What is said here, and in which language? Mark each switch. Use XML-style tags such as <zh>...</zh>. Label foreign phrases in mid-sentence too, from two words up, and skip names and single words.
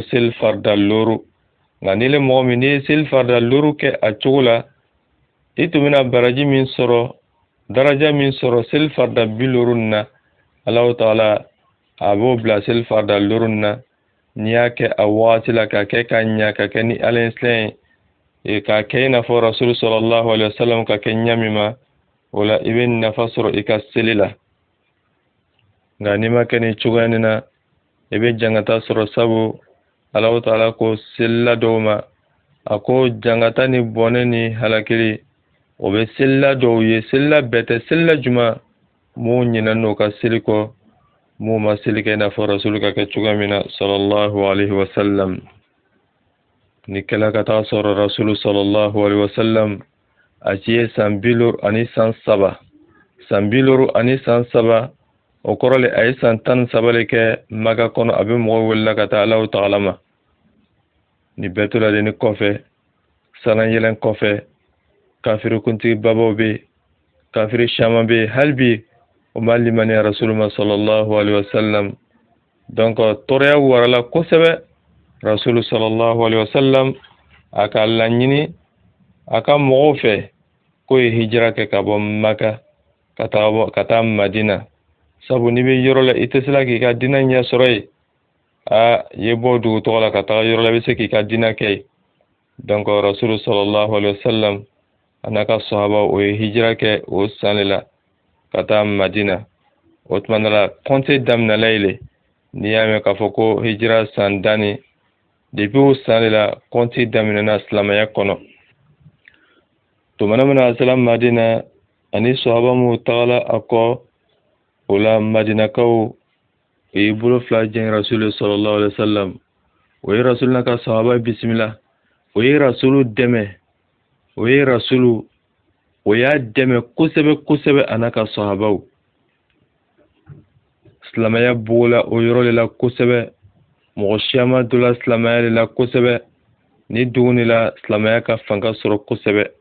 <bm>seli farida 5 nka ni le mɔgɔ min n'i ye seli farida 5 kɛ a cogo la i tun bɛna baraji min sɔrɔ daraja min sɔrɔ seli farida 50 na Alahu Taala a b'o bila seli farida 5 na n'i y'a kɛ a wagati la ka kɛ ka ɲa ka kɛ ni Ala ɲɛsilen ye ka kɛ i n'a fɔ Rasulu</bm> <ar>صلى الله عليه وسلم</ar> <bm>ka kɛ ɲa min ma o la i bɛ nafa sɔrɔ i ka seli la nka n'i ma kɛ ni cogoya nin na i bɛ jangata sɔrɔ sabu Alahu Taala ko selila dɔw ma a ko jangata ni bɔnɛ ni halakili o bɛ selila dɔw ye selila bɛɛ tɛ selila juma mun ɲinɛ n'o ka seli kɔ mun ma seli kɛ i n'a fɔ Rasulu ka kɛ cogoya min na</bm> <ar>صلى الله عليه وسلم</ar> <bm>ni kɛla ka taa sɔrɔ Rasulu</bm> <ar>صلى الله عليه وسلم</ar> <bm>a ci ye san 53 san 53 o kɔrɔ le a ye san 13 le kɛ Maka kɔnɔ a bɛ mɔgɔw welela ka taa Alahu Taala ma ni bɛɛ to la de ni kɔfɛ salan yɛlɛn kɔfɛ kafiri kuntigi babaw bɛ yen kafiri caman bɛ yen hali bi o ma limaniya Rasulu ma</bm> <ar>صلى الله عليه وسلم</ar> <bm>donc tɔɔrɔya warala kosɛbɛ Rasulu</bm> <ar>صلى الله عليه وسلم</ar> <bm>a ka laɲini a ka mɔgɔw fɛ k'o ye hijira kɛ ka bɔ Maka ka taa Madina sabu n'i bɛ yɔrɔ la i tɛ se la k'i ka diinɛ ɲɛ sɔrɔ yen i ye bɔ dugu tɔgɔ la ka taga yɔrɔ la i bɛ se k'i ka diinɛ kɛ yen donc Rasulu</bm> <ar>صلى الله عليه وسلم</ar> <bm>a n'a ka sahaba o ye hijira kɛ o san de la ka taa Madina o tuma la compter daminɛla yen le n'i y'a mɛn k'a fɔ ko hijira san 10 depuis o san de la compter daminɛna silamɛya kɔnɔ tumana min na a sera Madina ani sahaba minnu tagala a kɔ o la Madinakaw o ye bolo fila jɛn Rasulu</bm> <ar>صلى الله عليه وسلم</ar> <bm>o ye Rasulu n'a ka sahaba bisimila o ye Rasulu dɛmɛ o ye Rasulu o y'a dɛmɛ kosɛbɛ kosɛbɛ a n'a ka sahabaw. Silamɛya bugɔla o yɔrɔ de la kosɛbɛ. Mɔgɔ si ma don la silamɛya de la kosɛbɛ. Ni dugu de la silamɛya ka fanga sɔrɔ kosɛbɛ.</bm>